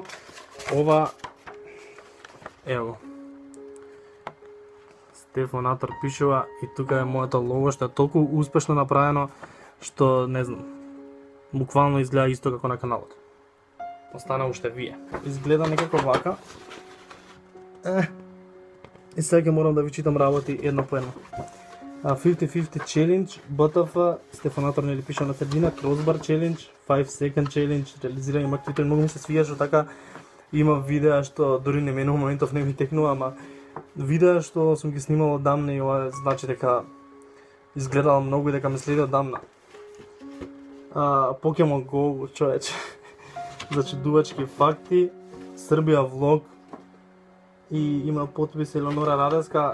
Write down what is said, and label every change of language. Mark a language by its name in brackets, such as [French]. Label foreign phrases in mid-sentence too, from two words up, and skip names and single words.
[Macedonian] Ова, ево, Стефанатор пишува и тука е моето лого што е толку успешно направено што не знам, буквално изгледа исто како на каналот. Остана уште вие. Изгледа некако вака. И сега ќе морам да ви читам работи едно по едно. 50-50 challenge, BTF, Стефанатор нели пише на средина, [English] Crossbar challenge, 5 second challenge, [Macedonian] реализирање мактите, многу ми се свија што така има видеа што дури не мену моментов не ми текнува, ама видеа што сум ги снимал одамна и ова значи дека изгледало многу и дека ме следи одамна. Pokemon Go, човече. Зачудувачки факти, Србија влог и има подпис Елеонора Радеска.